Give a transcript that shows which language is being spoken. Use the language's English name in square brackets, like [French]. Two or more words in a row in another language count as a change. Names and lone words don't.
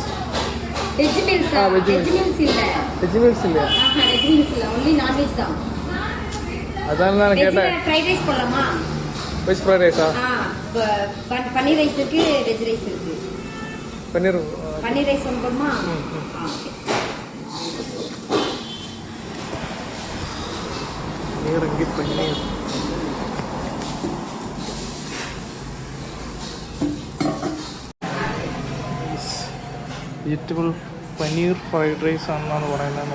[English] veg meals [Malayalam] ആ [English] veg meals. veg meals [Malayalam] ഇല്ല. അതാണ് ഞാൻ കേട്ടത്. [English] fried rice [Tamil] போடலாமா? [English] veg fried rice? [Tamil] பன்னீர் ரைஸ் இருக்கு, [English] veg rice [Tamil] இருக்கு. [Malayalam] പനീർ [Tamil] பன்னீர் ரைஸ் ஒன்று போடுமா? [Malayalam] പനീർ പനീർ വെജിറ്റബിൾ പനീർ [English] fried rice [Malayalam] ആണെന്നാണ് പറയുന്നത്.